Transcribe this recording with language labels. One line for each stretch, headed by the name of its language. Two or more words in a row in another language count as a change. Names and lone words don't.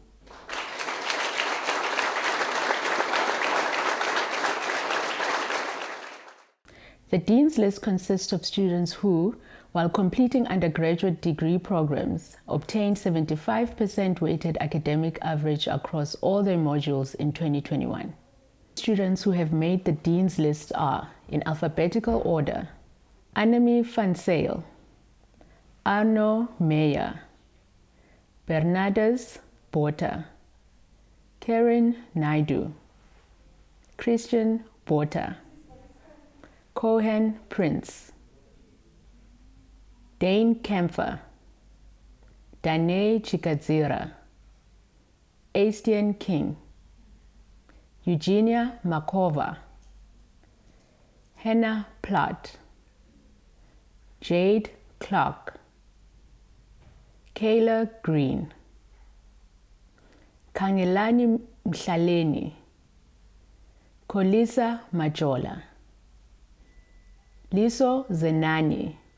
English: The Dean's List consists of students who, while completing undergraduate degree programs, obtained 75% weighted academic average across all their modules in 2021. Students who have made the Dean's List are, in alphabetical order, Annemie van Zyl, Arno Meyer, Bernardus Botha, Karen Naidu, Christian Botha, Cohen Prince, Dane Kempfer, Danae Chikadzira, Astian King, Eugenia Makova, Hannah Platt, Jade Clark, Kayla Green, Kangelani Mhlaleni, Kolisa Majola, Liso Zenani,